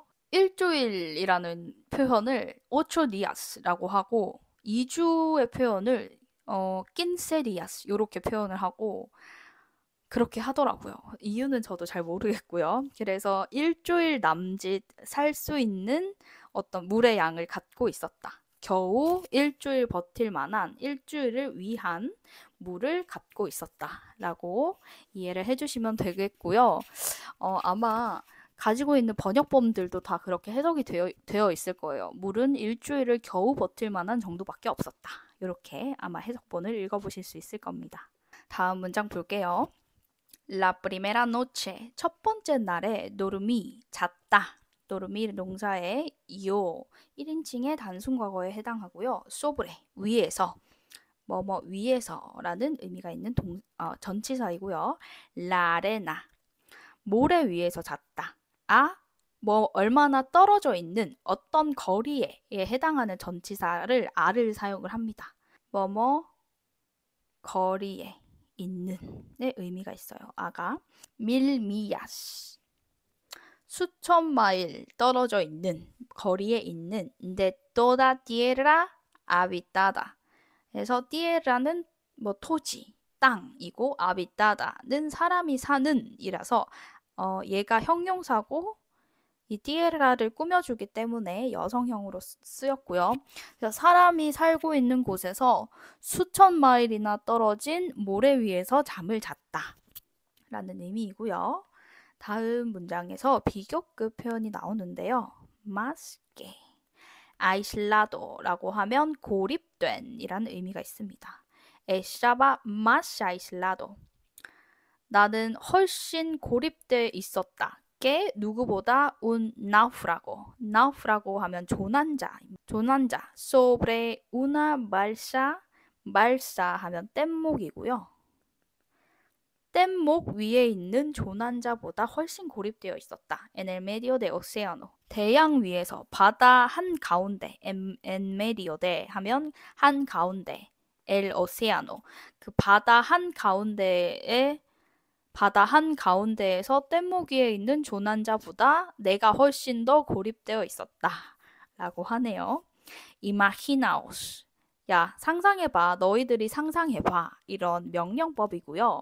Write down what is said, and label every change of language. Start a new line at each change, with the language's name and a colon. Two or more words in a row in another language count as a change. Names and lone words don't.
Korean: 일주일이라는 표현을
Spanish: ocho días
Korean: 라고 하고 2주의 표현을
Spanish: quince días
Korean: 이렇게 표현을 하고 그렇게 하더라고요. 이유는 저도 잘 모르겠고요. 그래서 일주일 남짓 살 수 있는 어떤 물의 양을 갖고 있었다. 겨우 일주일 버틸 만한 일주일을 위한 물을 갖고 있었다라고 이해를 해주시면 되겠고요. 아마 가지고 있는 번역본들도 다 그렇게 해석이 되어 있을 거예요. 물은 일주일을 겨우 버틸 만한 정도밖에 없었다. 이렇게 아마 해석본을 읽어보실 수 있을 겁니다. 다음 문장 볼게요.
Spanish: La primera noche,
Korean: 첫 번째 날에 dormí, 잤다. dormir 동사의 요, 1인칭의 단순 과거에 해당하고요. sobre, 위에서, 뭐뭐 위에서라는 의미가 있는 전치사이고요.
Spanish: la arena,
Korean: 모래 위에서 잤다. 뭐 얼마나 떨어져 있는 어떤 거리에 해당하는 전치사를 아를 사용을 합니다. 뭐뭐 거리에 있는의 의미가 있어요. 아가
Spanish: mil millas
Korean: 수천 마일 떨어져 있는 거리에 있는
Spanish: de toda tierra habitada
Korean: 그래서 tierra는 뭐 토지 땅이고 habitada는 사람이 사는 이라서 얘가 형용사고 이 tierra를 꾸며주기 때문에 여성형으로 쓰였고요. 그래서 사람이 살고 있는 곳에서 수천 마일이나 떨어진 모래 위에서 잠을 잤다 라는 의미이고요. 다음 문장에서 비교급 표현이 나오는데요.
Spanish: más que,
Korean: aislado라고 하면 고립된 이라는 의미가 있습니다.
Spanish: estaba más aislado.
Korean: 나는 훨씬 고립돼 있었다. 게 누구보다
Spanish: un náufrago.
Korean: náufrago 하면 조난자.
Spanish: sobre una balsa.
Korean: balsa 하면 뗏목이고요. 뗏목 위에 있는 조난자보다 훨씬 고립되어 있었다.
Spanish: En el medio de océano.
Korean: 대양 위에서 바다 한가운데
Spanish: en medio de
Korean: 하면 한가운데
Spanish: el océano.
Korean: 그 바다 한가운데에서 뗏목 위에 있는 조난자보다 내가 훨씬 더 고립되어 있었다. 라고 하네요. Imaginaos. 야, 상상해봐. 너희들이 상상해봐. 이런 명령법이고요.